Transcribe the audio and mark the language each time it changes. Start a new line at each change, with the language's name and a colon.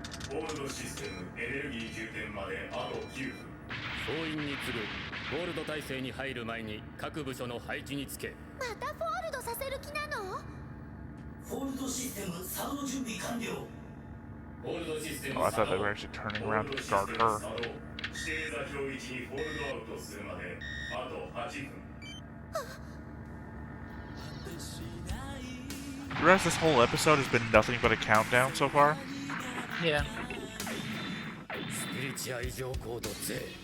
Japanese: ホールドシステムエネルギー充填まであと9分。総員に次ぐホールド体制に入る前に各部署の配置につけ。またフォールドさせる気なの？フォールドシステム作動準備完了。ホールドシステム
English: Oh, I thought they were actually turning around to guard her.
Japanese: 指定座標位置にホールドアウトするまであと8分。
English: The rest of this whole episode has been nothing but a countdown so far. Yeah.
Japanese: スピリチュア異常コード Z。